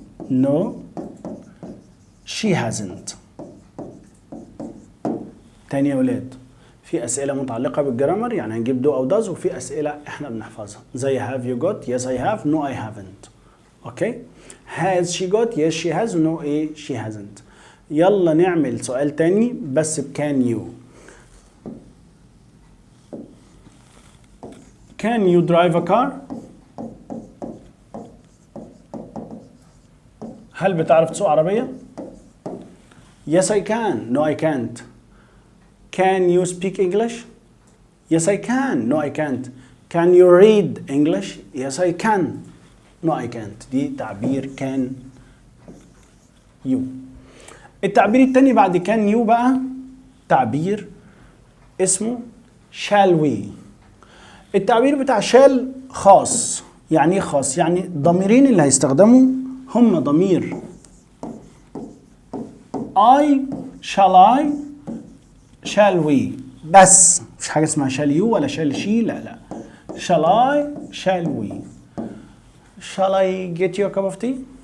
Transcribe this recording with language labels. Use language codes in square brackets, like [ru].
[en] No she hasn't. [ar] تاني يا ولاد في أسئلة متعلقة بالجرامر يعني هنجيب do أو does وفي أسئلة إحنا بنحفظها زي [en] have you got yes I have no I haven't. Okay Has she got yes she has no she hasn't. [ar] يلا نعمل سؤال تاني بس بكان you. [en] Can you drive a car? [ar] هل بتعرف تسوق عربية؟ [en] Yes I can. No I can't. Can you speak English? Yes I can. No I can't. Can you read English? Yes I can. No I can't. [ar] دي تعبير [en] can you. [ar] التعبير التاني بعد can you بقى تعبير اسمه [en] shall we. [ar] التعبير بتاع shall خاص. يعني ايه خاص؟ يعني الضميرين اللي هيستخدموا هم ضمير [en] I shall I shall we [ar] بس، مفيش حاجة اسمها [en] shall you [ar] ولا [en] shall she. لا shall I shall we. Shall I get you a cup of tea?